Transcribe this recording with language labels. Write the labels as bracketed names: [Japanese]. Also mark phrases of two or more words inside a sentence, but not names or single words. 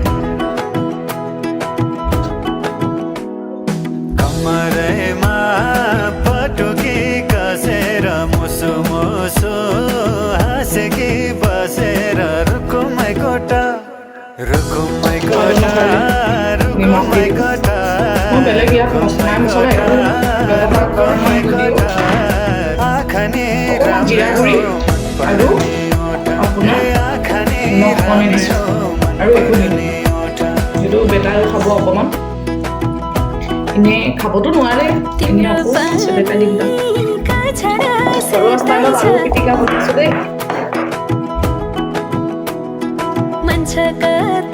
[Nepali] कमरेमा पटुकी कसेर मुसु मुसु हाँसेकी बसेर रुकुमै कोटा रुकुमै कोटा रुकुमै कोटा आखनी [Assamese] জিৰাগুৰি আৰু আপোনাৰ নখনি দিছোঁ আৰু একো নিদিওঁ। সেইটো বেটাৰ খাব অকণমান। এনেই খাবতো নোৱাৰে, এনেই আকৌ চেপেটা দিম তাক। ঘৰুৱা ষ্টাইলত আলু পিটিকা বনাইছোঁ দেই।